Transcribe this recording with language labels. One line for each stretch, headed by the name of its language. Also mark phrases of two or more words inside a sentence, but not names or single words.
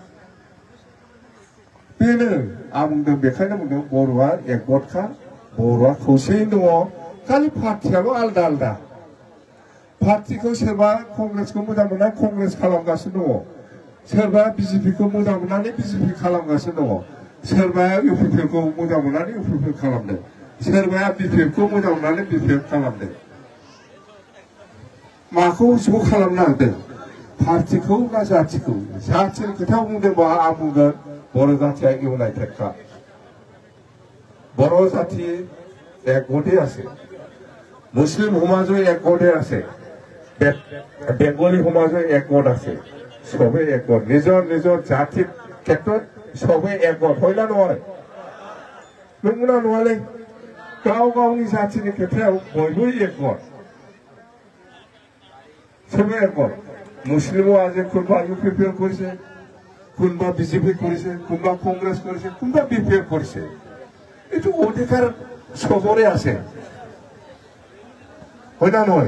Bodo: बेनो आं बुंदों बेखायनो बुंदों बर'आ एकगतखा बर'आ खौसेयैनो दङ खालि पार्टियाल' आलदा आलदा पार्टिखौ सोरबा कंग्रेसखौ मोजां मोनना कंग्रेस खालामगासिनो दङ सोरबा बिजेपिखौ मोजां मोननानै बिजेपि खालामगासिनो दङ सोरबाया इउपिपिएलखौ मोजां मोननानै इउपिपिएल खालामदों सोरबाया बिपिएफखौ मोजां मोननानै बिपिएफ खालामदों माखौ ज' खालामनो नागिरदों पार्टिखौ ना जातिखौ जातिनि खोथा बुंदोंबा आं बुंगोन बर' जातिया इउनाइटेडखा बर' जाति एकगते
Assamese: আছে মুসলিম সমাজও একগতে আছে বেংগলী সমাজও একগত আছে সবে একগত নিজৰ নিজৰ জাতিৰ ক্ষেত্ৰত সবে একগত হয় না নহয়
Bodo: নংগौना नङालै गाव गावनि जातिनि खोथायाव बयबो एकगत
Assamese: সবে একগত মুসলিমও আজি কোনোবা ইউপিপিএল কৰিছে কোনোবা বিজেপি কৰিছে কোনোবা কংগ্ৰেছ কৰিছে কোনোবা বিপিএফ কৰিছে এইটো অধিকাৰ সবৰে আছে হয় না নহয়